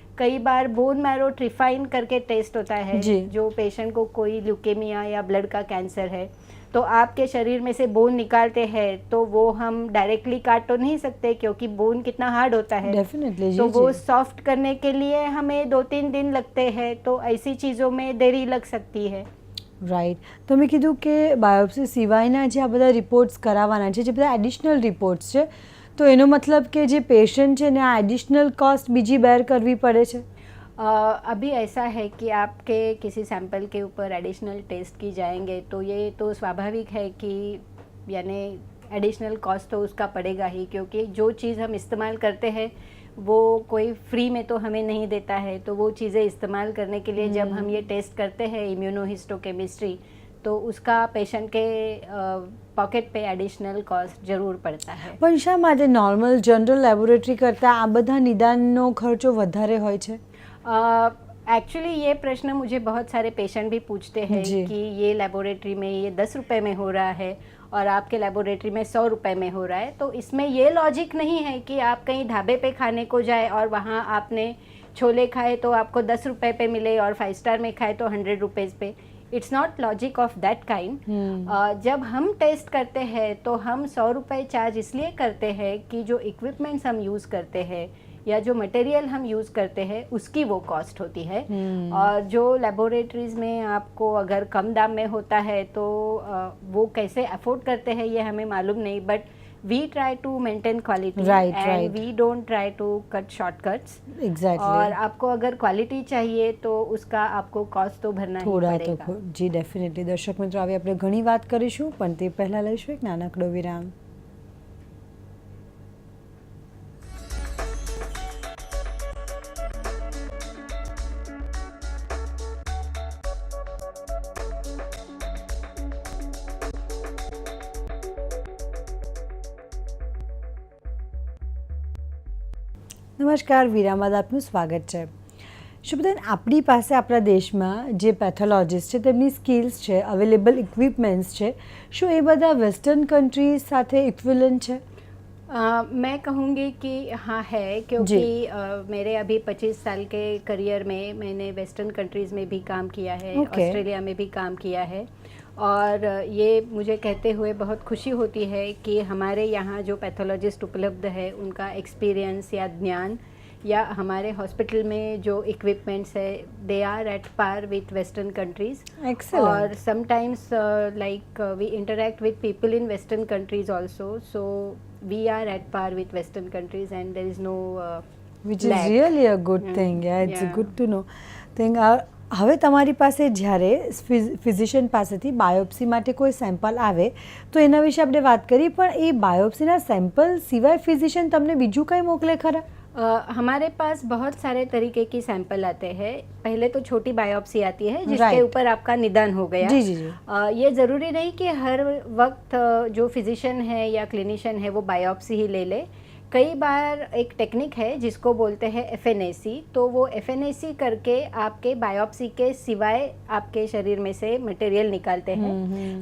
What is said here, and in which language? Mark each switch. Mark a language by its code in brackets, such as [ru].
[hi] कई बार bone marrow ट्रिफाइन करके test होता है, जो पेशेंट को कोई ल्यूकेमिया या ब्लड का कैंसर है, तो आपके शरीर में से बोन निकालते हैं तो वो हम डायरेक्टली काट तो नहीं सकते, क्योंकि बोन कितना हार्ड होता है। [en] definitely, [hi] तो वो सॉफ्ट करने के लिए हमें 2-3 दिन लगते हैं, तो ऐसी चीज़ों में देरी लग सकती है। [en] Right. [gu] તમે કીધું કે બાયોપ્સી સિવાયના જે આ બધા રિપોર્ટ્સ કરાવવાના છે, જે બધા એડિશનલ રિપોર્ટ્સ છે, તો એનો મતલબ કે જે પેશન્ટ છે ને આ એડિશનલ કોસ્ટ બીજી બેર કરવી પડે છે? [hi] अभी ऐसा है कि आपके किसी सैंपल के ऊपर एडिशनल टेस्ट की जाएंगे तो ये तो स्वाभाविक है कि यानी एडिशनल कॉस्ट तो उसका पड़ेगा ही, क्योंकि जो चीज़ हम इस्तेमाल करते हैं वो कोई फ्री में तो हमें नहीं देता है। तो वो चीज़ें इस्तेमाल करने के लिए जब हम ये टेस्ट करते हैं इम्यूनोहिस्टोकेमिस्ट्री, तो उसका पेशेंट के पॉकेट पे एडिशनल कॉस्ट ज़रूर पड़ता है। [gu] પણ શા માટે નોર્મલ જનરલ લેબોરેટરી કરતાં આ બધા નિદાનનો ખર્ચો વધારે હોય છે? [hi] एक्चुअली ये प्रश्न मुझे बहुत सारे पेशेंट भी पूछते हैं कि ये लेबोरेटरी में ये 10 रुपये में हो रहा है और आपके लेबोरेटरी में 100 रुपये में हो रहा है। तो इसमें ये लॉजिक नहीं है कि आप कहीं ढाबे पे खाने को जाए और वहाँ आपने छोले खाए तो आपको 10 रुपये पे मिले और 5 स्टार में खाए तो 100 रुपीज़ पे। [en] It's not logic of that kind. [hi] जब हम टेस्ट करते हैं तो हम 100 रुपये चार्ज इसलिए करते हैं कि जो इक्विपमेंट्स हम यूज़ करते हैं या जो मटेरियल हम यूज़ करते हैं उसकी वो कॉस्ट होती है। और जो लेबोरेटरीज़ में आपको अगर कम दाम में होता है तो वो कैसे अफोर्ड करते हैं ये हमें मालूम नहीं, but [en] we try to maintain quality Right, and right. we don't try to cut shortcuts. Exactly. [hi] और आपको अगर क्वालिटी चाहिए तो उसका आपको કોસ્ટ તો ભરना ही [gu] થોડા [hi] पड़ेगा। [gu] તો જી ડેફિનેટલી દર્શક મિત્રો હવે આપણે ઘણી વાત કરીશું પણ તે પહેલાં લઈશું એક નાનકડો વિરામ। નમસ્કાર, વિરામ બાદ આપનું સ્વાગત છે। શુભદન, આપણી પાસે આપણા દેશમાં જે પેથોલોજીસ્ટ છે તેમની સ્કિલ્સ છે, અવેલેબલ ઇક્વિપમેન્ટ્સ છે, શું એ બધા વેસ્ટર્ન કન્ટ્રીઝ સાથે ઇક્વિવેલન્ટ છે? [hi] मैं कहूँगी कि हाँ है, क्योंकि मेरे अभी 25 साल के करियर में मैंने वेस्टर्न कंट्रीज़ में भी काम किया है, [en] Okay. [hi] ऑस्ट्रेलिया में भी काम किया है। और ये मुझे कहते हुए बहुत खुशी होती है कि हमारे यहाँ जो पैथोलॉजिस्ट उपलब्ध है उनका एक्सपीरियंस या ज्ञान या हमारे हॉस्पिटल में जो इक्विपमेंट्स है [en] They are at par with western countries. [hi] और [en] Excellent. sometimes we interact with people in western countries also, so we are at par with western countries and there is no which is lack. Really a good thing, it's Yeah. Good to know thing. [gu] હવે તમારી પાસે જ્યારે physician પાસેથી biopsy માટે કોઈ sample આવે તો એના વિશે આપણે વાત કરી, પણ એ બાયોપ્સીના સેમ્પલ સિવાય ફિઝિશિયન તમને બીજું કંઈ મોકલે ખરા? [hi] हमारे पास बहुत सारे तरीके की सैंपल आते हैं। पहले तो छोटी बायोप्सी आती है जिसके [en] Right. [hi] ऊपर आपका निदान हो गया। जी जी जी। ये ज़रूरी नहीं कि हर वक्त जो फिजिशियन है या क्लिनिशियन है वो बायोप्सी ही ले ले। कई बार एक टेक्निक है जिसको बोलते हैं FNAC, तो वो FNAC करके आपके बायोप्सी के सिवाय आपके शरीर में से मटेरियल निकालते हैं।